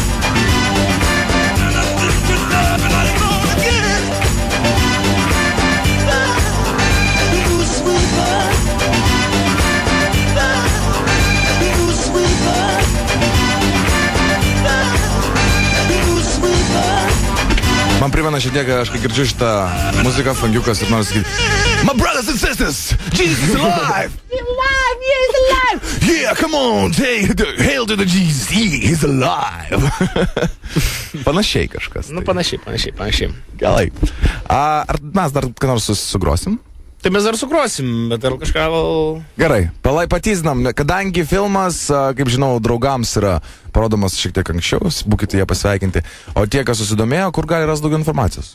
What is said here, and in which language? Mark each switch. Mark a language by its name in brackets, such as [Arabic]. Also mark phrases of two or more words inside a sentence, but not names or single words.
[English] Everybody gonna get. You sweeper. You sweeper. You sweeper. [Lithuanian] Man primena šiek tiek, aš kai girdžiu šitą muziką, funkiukas ir noriu sakyti, [English] My brothers and sisters, Jesus is alive! He's alive! Yeah, he's alive! Yeah, come on, hail to the Jesus, he's alive! [Lithuanian] Panašiai kažkas. Nu, panašiai. Gerai. Ar mes dar ką nors sugrosim? Tai mes dar sukrosim, bet ar kažką gal... Gerai, patyzinam, kadangi filmas, kaip žinau, draugams yra parodomas šiek tiek anksčiau, būkite jie pasveikinti, o tie, kas susidomėjo, kur gali rasti daugiau informacijos?